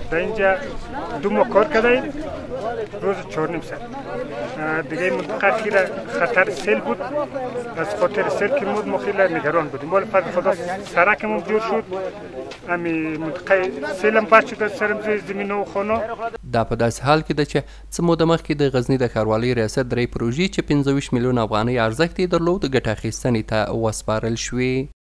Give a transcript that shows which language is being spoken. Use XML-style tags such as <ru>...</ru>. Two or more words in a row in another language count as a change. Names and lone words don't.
<fa>در اینجا 2 ماه کار کردیم، روز 4 نیم ساعت. دیگه منطقه خیلی خطر سیل بود، از خاطر سیل که ما خیلی نگران بودیم. ولی فضل خدا سرکمون جور شد، همین منطقه سیل هم بچ شد از سرم زمین و خانه.</fa> <ps>دا په داسې حال کې ده چې څه موده مخکې د غزني د ښاروالۍ ریاست 3 پروژې چې 25 میلیون افغانۍ ارزښت یې درلود ګټه اخیستنې ته وسپارل شوې.</ps>